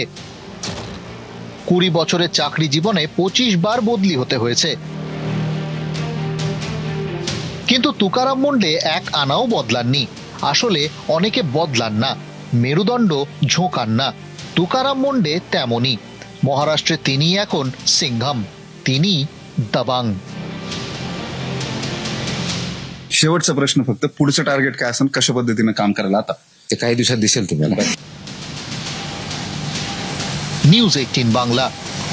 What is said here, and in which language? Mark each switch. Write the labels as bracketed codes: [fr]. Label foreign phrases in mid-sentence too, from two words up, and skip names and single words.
[bn] 20 বছরের চাকরি জীবনে 25 বার বদলি হতে হয়েছে, কিন্তু তুকারাম মুন্ডে এক আনাও বদলাননি। আসলে অনেকে বদলান না, মেরুদণ্ড ঝোঁকান না। তুকারাম মুন্ডে তেমনই। মহারাষ্ট্রে তিনি এখন সিংঘম, তিনি दबंग। [mr] शेवटचा प्रश्न फक्त, पुढचं टार्गेट काय असेल, कशा पद्धतीने काम करायला आता? ते काही दिवसात दिसेल तुम्हाला। [bn] न्यूज 18 बांग्ला।